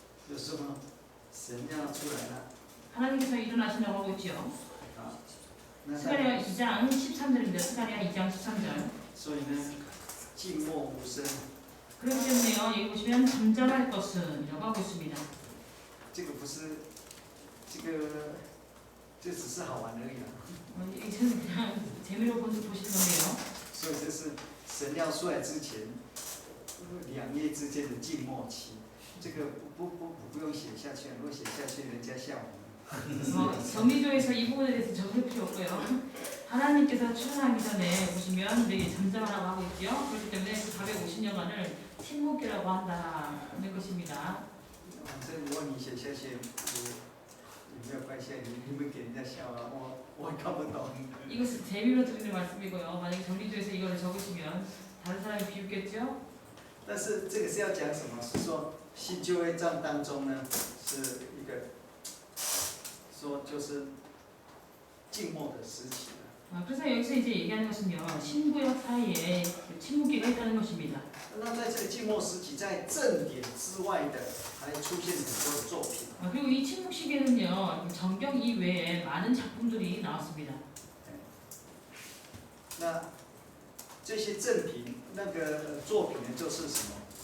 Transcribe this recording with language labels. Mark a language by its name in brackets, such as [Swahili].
[Chinese] 有时候神要出来了。 [Korean] 하나님께서 일어나신다고 하고 있죠. 那 스가랴 2장 13절입니다. 스가랴 2장 13절. [Chinese] 所以呢，静默无声。 [Korean] 그렇기 때문에요. 여기 보시면 잠잠할 것은 이라고 하고 있습니다. [Chinese] 这个不是，这只是好玩而已啦。 [Korean] 이것은 그냥 재미로 보시는 건데요. [Chinese] 所以这是神要出来之前2页之间的静默期。这个不用写下去，如果写下去，人家笑我们。 [Korean] 정리조에서 이 부분에 대해서 적을 필요 없고요. 하나님께서 출현하기 전에 보시면 우리 잠잠하라고 하고 있죠. 그렇기 때문에 그 450년간을 침묵이라고 한다는 것입니다. [Chinese] 反正如果你写下去，也没有关系，你会给人家笑啊，我看不懂。 [Korean] 이것은 재미로 드리는 말씀이고요. 만약에 정리조에서 이걸 적으시면 다른 사람이 비웃겠죠? [Chinese] 但是这个是要讲什么？是说新旧约章当中呢，是一个说就是静默的时期。 [Korean] 그래서 여기서 이제 얘기하는 것은요. 신구역 사이에 침묵기가 있다는 것입니다. [Chinese] 那在这个静默时期，在正典之外的，还出现很多的作品。 [Korean] 그리고 이 침묵 시기에는요. 정경 이외에 많은 작품들이 나왔습니다. [Chinese] 那这些正品作品呢，就是什么？